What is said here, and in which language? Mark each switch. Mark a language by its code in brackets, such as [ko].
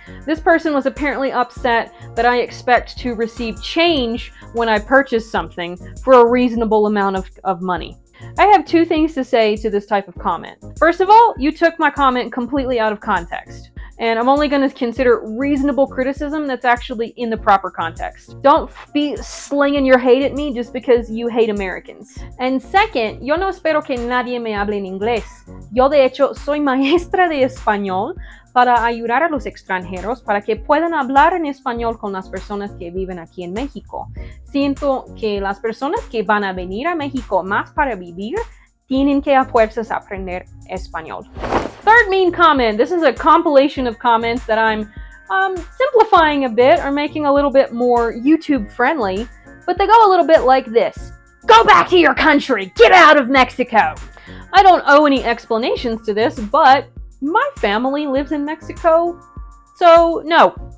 [en] This person was apparently upset that I expect to receive change when I purchase something for a reasonable amount of money. I have two things to say to this type of comment. First of all, you took my comment completely out of context. And I'm only going to consider reasonable criticism that's actually in the proper context. Don't be slinging your hate at me just because you hate Americans. And second, [es] yo no espero que nadie me hable en inglés. Yo de hecho soy maestra de español para ayudar a los extranjeros para que puedan hablar en español con las personas que viven aquí en México. Siento que las personas que van a venir a México más para vivir tienen que a fuerzas aprender español. [en] Third mean comment. This is a compilation of comments that I'm simplifying a bit or making a little bit more YouTube friendly, but they go a little bit like this. Go back to your country! Get out of Mexico! I don't owe any explanations to this, but my family lives in Mexico, so no.